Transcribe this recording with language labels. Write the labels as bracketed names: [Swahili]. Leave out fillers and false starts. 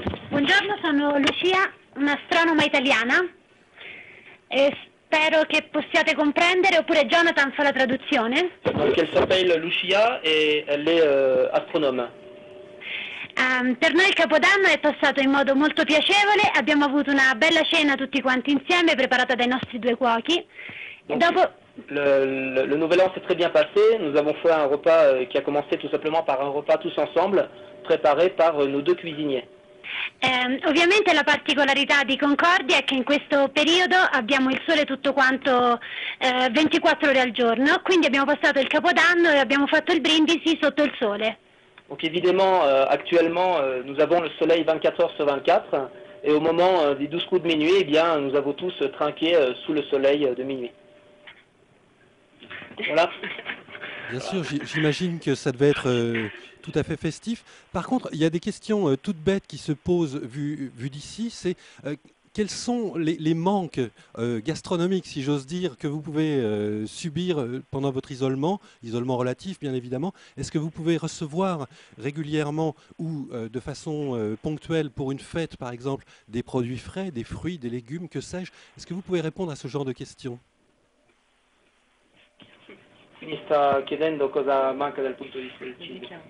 [Italian] Buongiorno, sono Lucia, un'astronoma italiana e spero che possiate comprendere, oppure Jonathan fa la traduzione. [French] Donc elle s'appelle Lucia et elle est astronome. [Italian] Per noi il Capodanno è passato in modo molto piacevole, abbiamo avuto una bella cena tutti quanti insieme preparata dai nostri due cuochi. E dopo... [French] Le Nouvel An s'est très bien passé, nous avons fait un repas qui a commencé tout simplement par un repas tous ensemble, préparé par nos deux cuisiniers. [Italian] Ovviamente la particolarità di Concordia è che in questo periodo abbiamo il sole tutto quanto 24 ore al giorno, quindi abbiamo passato il Capodanno e abbiamo fatto il brindisi sotto il sole. [French] Donc évidemment, actuellement, nous avons le soleil 24 heures sur 24, et au moment des 12 coups de minuit, eh bien, nous avons tous trinqué sous le soleil de minuit. Voilà. Bien sûr, j'imagine que ça devait être tout à fait festif. Par contre, il y a des questions toutes bêtes qui se posent vu d'ici. C'est quels sont les manques gastronomiques, si j'ose dire, que vous pouvez subir pendant votre isolement relatif bien évidemment. Est-ce que vous pouvez recevoir régulièrement ou de façon ponctuelle pour une fête, par exemple, des produits frais, des fruits, des légumes, que sais-je? Est-ce que vous pouvez répondre à ce genre de questions? [Italian] Mi sta chiedendo cosa manca dal punto di vista del cibo.